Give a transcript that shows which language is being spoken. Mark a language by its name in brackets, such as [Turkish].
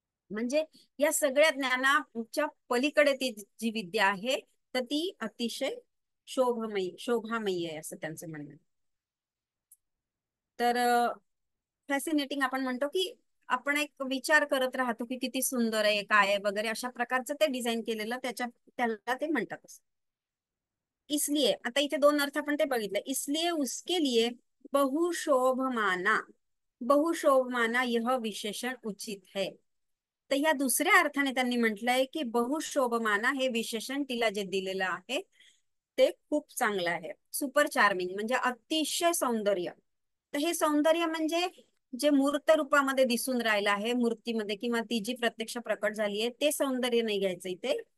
[Marathi] म्हणजे या सगळ्या ज्ञानाच्या पलीकडे ती जी विद्या आहे तर ती अतिशय शोभामयी आहे असं त्यांचं म्हणणं आहे. तर फॅसिनेटिंग आपण म्हणतो की आपण एक विचार करत राहतो की किती सुंदर आहे, काय आहे वगैरे, अशा प्रकारचं ते डिझाईन केलेलं, त्याला ते म्हणतात असं. इसलिए आता इथे दोन अर्थ आपण ते बघितले. [Hindi] इसलिए उसके लिए बहुशोभमाना, बहुशोभमाना यह विशेषण उचित है. [Marathi] तर या दुसऱ्या अर्थाने त्यांनी म्हटलंय की बहुशोभमाना हे विशेषण तिला जे दिलेलं आहे ते खूप चांगलं आहे. सुपर चार्मिंग म्हणजे अतिशय सौंदर्य. तर हे सौंदर्य म्हणजे जे मूर्त रूपामध्ये दिसून राहिलं आहे, मूर्तीमध्ये, किंवा ती जी प्रत्यक्ष प्रकट झाली आहे, ते सौंदर्य नाही घ्यायचं इथे.